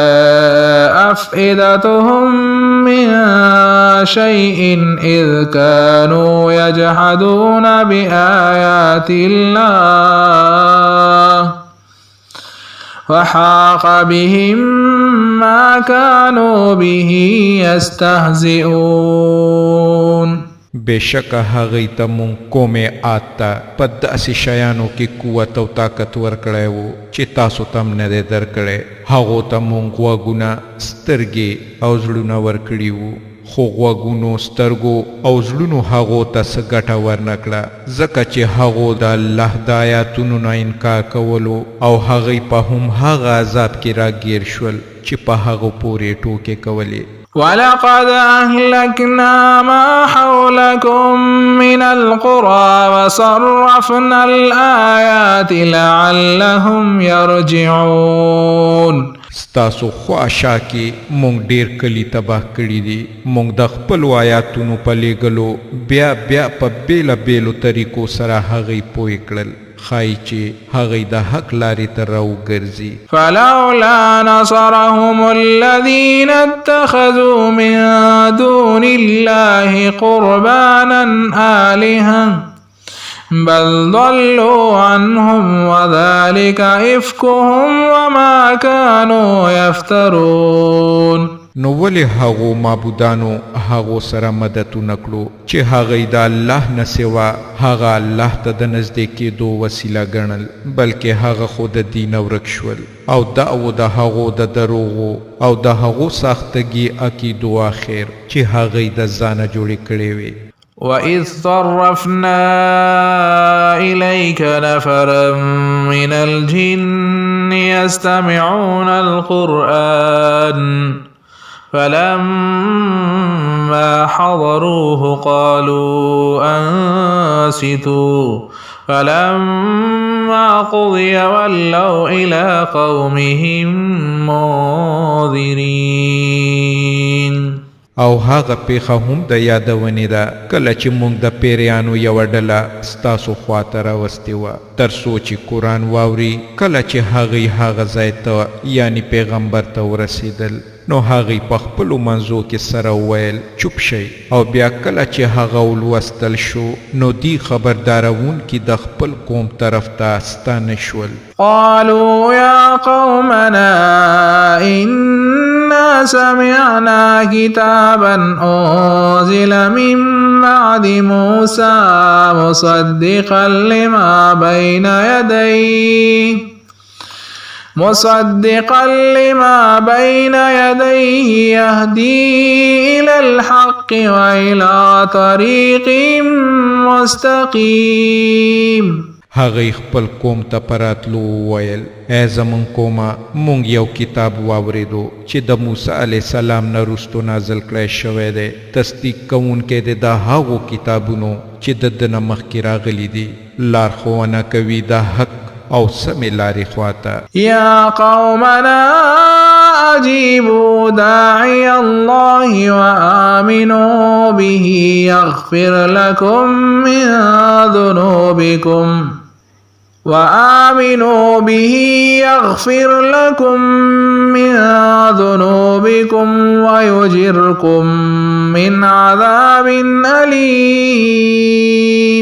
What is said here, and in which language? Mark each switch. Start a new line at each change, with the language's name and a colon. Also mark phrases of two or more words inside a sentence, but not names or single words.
Arabic: أفئدتهم من شيء إذ كانوا يجحدون بآيات الله وحاق بهم ما كانوا به يستهزئون.
Pashto: بېشکه هغوی ته مونږ قومې عاد ته په داسې شیانو کې قوت او طاقت ورکړی و چې تاسو ته هم نه دی درکړی. هغو ته مونږ غوږونه، سترګې او زړونه ورکړي وو، خو غوږونو، سترګو او زړونو هغو ته څه ګټه ورنه کړه، ځکه چې هغو د الله د آیاتونو نه انکار کولو او هغوی په هم هغه عذاب کې راګیر شول چې په هغو پورې ټوکې کولې.
Arabic: ولقد أهلكنا ما حولكم من القرى وصرفنا الآيات لعلهم يرجعون.
Pashto: ستاسو خواشا کې مونږ ډیر کلی تباه کړي دي مونږ د خپل آیاتونو په لېږلو بیا په بیلا بیلو طریقو سره هغوی پوه کړل خای چې هغوی د حق لارې ته راوګرځي
Arabic: فلولا نصرهم الذين اتخذوا من دون الله قربانا آلهة بل ضلوا عنهم وذلك إفكهم وما كانوا يفترون
Pashto: نو ولې هغو معبودانو هغو سره مدد ونکړو چې هغوی د الله نه سوا هغه الله ته د نږدې کېدو وسیله ګڼل بلکې هغه خو د دینه ورک شول او دعوو د هغو د دروغو او د هغو ساختګي عقیدو اخر چې هغوی د ځانه جوړې کړې وې
Arabic: وَإِذْ صَرَّفْنَا إِلَيْكَ نَفَرًا مِنَ الْجِنِّ يَسْتَمِعُونَ الْقُرْآنَ فَلَمَّا حَضَرُوهُ قَالُوا أَنصِتُوا فَلَمَّا قُضِيَ وَلَّوْا إِلَى قَوْمِهِمْ مُنذِرِينَ
Pashto: او هغه پیخه هم د یادونې ده کله چې موږ د پیریانو یوه ډله ستاسو خواته راوستې وه تر څو چې قرآن واوري کله چې هغوی هغه ځای ته یعنی پیغمبر ته ورسېدل نو هغوی په خپلو منځو کې سره وویل چوپ شئ او بیا کله چې هغه ولوستل شو نو دی خبردارونکي د خپل قوم طرف ته ستانه شول
Arabic: قالوا يا قومنا إنا سمعنا كتابا أنزل من بعد موسى مصدقا لما بين يديه يهدي إلى الحق وإلى طريق مستقيم
Pashto: هغوی خپل قوم ته پراتلو وویل ای زمون قومه مونږ یو کتاب واورېدو چې د موسی
Arabic: علیه السلام
Pashto: نه وروستو نازل کړی شوی دی تصدیق کوونکی دی د هغو کتابونو چې د ده نه مخکې راغلي دي لارښوونه کوي د حق او سمې لارې خواته
Arabic: يا قومنا أجيبوا داعي الله وآمنوا به يغفر لكم من ذنوبكم ويجركم من عذاب أليم